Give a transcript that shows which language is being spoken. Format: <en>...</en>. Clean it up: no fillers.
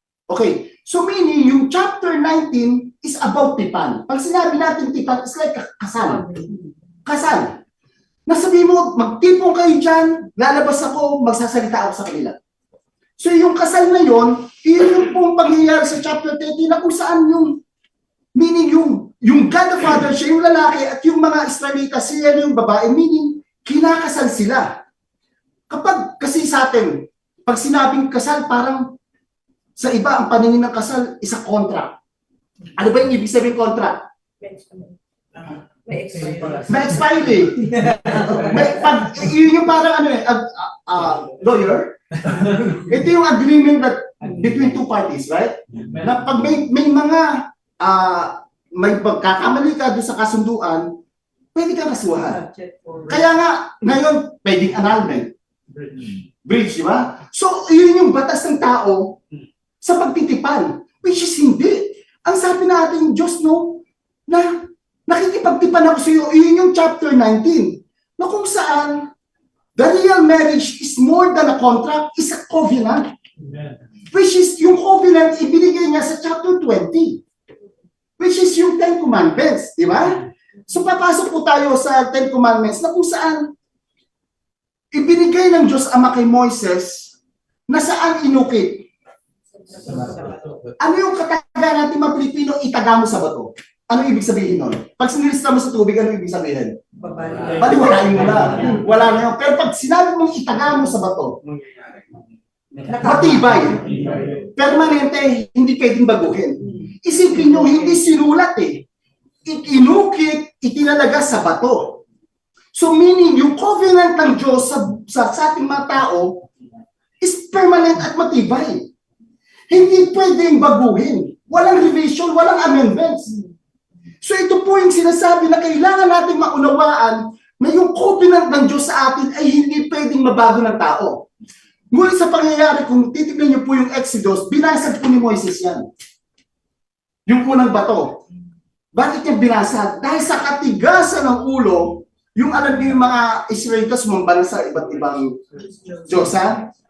<tl>Okay, so meaning yung chapter 19 is about tipan. Pag sinabi natin tipan,</tl> <en>it's like</en> <tl>kasal. Kasal. Nasabi mo, magtipon kayo dyan, lalabas ako, magsasalita ako sa kanila. So yung kasal na yon, yun yung pong pangyayari sa chapter 30 na kung saan yung, meaning yung God the Father, siya yung lalaki at yung mga Israelita, siya yung babae, meaning kinakasal sila. Kapag kasi sa atin, pag sinabing kasal, parang sa iba ang paningin ng kasal</tl> <en>is a contract.</en> <tl>Ano ba yung ibig sabihin contract? May expiry. Yun yung parang lawyer. Ito yung</tl> <en>agreement that between two parties, right?</en> <tl>Na pag may mga may pagkakamali ka doon sa kasunduan, pwede kang kasuhan. Kaya nga, ngayon, pwedeng annulment. Bridge, di ba? So, yun yung batas ng tao sa pagtitipan. Which is hindi. Ang sabi natin, Diyos, no, na nakikipagtipan ako sa iyo, yun yung chapter 19. Na kung saan,</tl> <en>the real marriage is more than a contract, is a covenant.</en> <tl>Which is, yung covenant, ibinigay niya sa chapter 20. Which is yung 10 Commandments, di ba? So, papasok po tayo sa 10 Commandments na kung saan, ibinigay ng Diyos Ama kay Moises na saan inukit. Ano yung kataga natin mga Pilipino, itaga mo sa bato? Ano ibig sabihin nun? Pag sinilista mo sa tubig, ano ibig sabihin? Baliwalain mo na. Wala na yun. Pero pag sinabi mong itaga mo sa bato, matibay. Permanente, hindi pwedeng baguhin. Isipin nyo, hindi sinulat Inukit, itinalaga sa bato. So meaning, yung covenant ng Diyos sa ating mga tao</tl> <en>is permanent</en> <tl>at matibay. Hindi pwedeng baguhin. Walang revision, walang amendments. So ito po yung sinasabi na kailangan natin maunawaan na yung covenant ng Diyos sa atin ay hindi pwedeng mabago ng tao. Ngunit sa pangyayari, kung titignan niyo po yung Exodus, binasag po ni Moises yan. Yung unang bato. Bakit niya binasag? Dahil sa katigasan ng ulo, yung alam niyo yung mga Israelita sumamba na sa iba't ibang Diyos, ha?</tl>